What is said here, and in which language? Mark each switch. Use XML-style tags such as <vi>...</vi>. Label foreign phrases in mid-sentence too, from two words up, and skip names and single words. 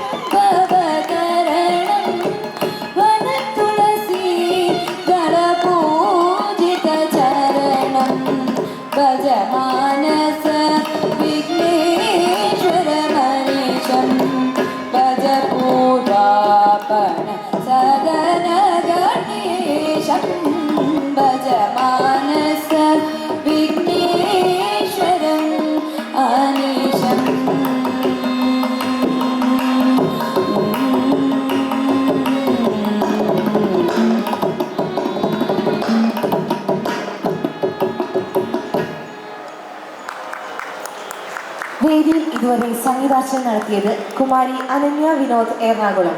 <sa>भवतरणं वनतुलसी गणपूजितचरणं भजमानस विघ्नेश्वरमनीशं भज पूर्वापन सदनगणेशं भजमानस विघ्नेश्वरम् अनीशम्</sa> <ml>വേദിയിൽ ഇതുവരെ സംഗീതാർച്ചന നടത്തിയത് കുമാരി അനന്യ വിനോദ് എറണാകുളം.</ml>